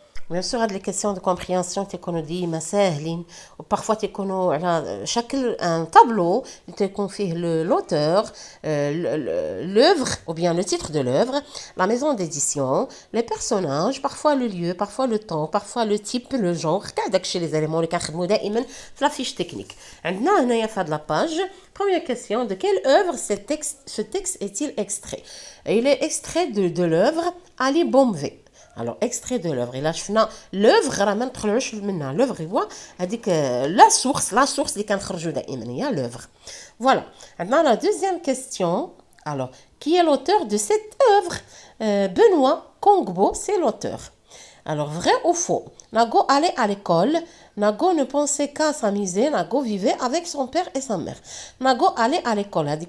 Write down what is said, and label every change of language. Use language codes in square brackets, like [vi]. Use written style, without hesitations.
[fr] Bien sûr هاد les questions de compréhension [ar] تيكونوا ديما ساهلين وبارفوا تيكونوا على شكل ان طابلو تيكون فيه [fr] l'auteur, l'œuvre ou bien le titre de l'œuvre, la maison d'édition, les personnages, parfois le lieu, parfois le temps, parfois le type, le genre. [ar] كاع داكشي [fr] les éléments [ar] اللي كنخدموا دائما في [fr] la fiche technique. [ar] عندنا هنايا في هاد [fr] la page première question: de quelle œuvre ce texte est-il extrait? Il est extrait de l'œuvre Ali Bomvé. Alors extrait de l'œuvre. Et là شفنا l'œuvre [ar] راه ما ندخلوش منها. l'œuvre هو هذيك [fr] la source [ar] اللي كنخرجوا دائما هي l'œuvre. [fr] Voilà. Maintenant la deuxième question. Alors qui est l'auteur de cette œuvre? Benoît Kongbo, c'est l'auteur. Alors vrai ou faux? Nago allait à l'école. Nago ne pensait qu'à s'amuser. Nago vivait avec son père et sa mère. Nago allait à l'école.